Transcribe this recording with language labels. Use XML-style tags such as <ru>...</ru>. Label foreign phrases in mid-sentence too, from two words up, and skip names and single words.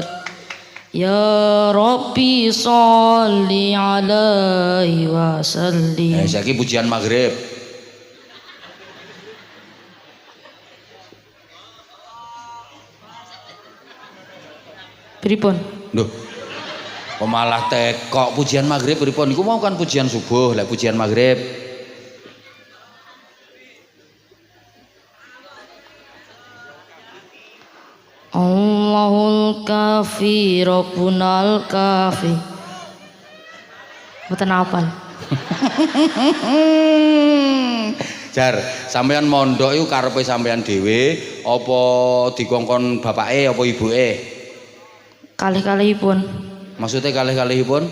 <ar>Ya Rabbi sholli alaihi wa sallim.</ar> <jv>Saiki pujian maghrib. Pripun? Duh. Kok malah tekok pujian maghrib pripun? Iku mau kan pujian subuh, lek pujian maghrib.</jv> <ar>Allahul kafi Rabbunal kafi.</ar> <jv>Mboten apal. Jar, sampean mondok iku karepe sampean dhewe apa dikongkon bapake apa ibuke? Kalih-kalihipun. Maksudnya kalih-kalihipun?</jv>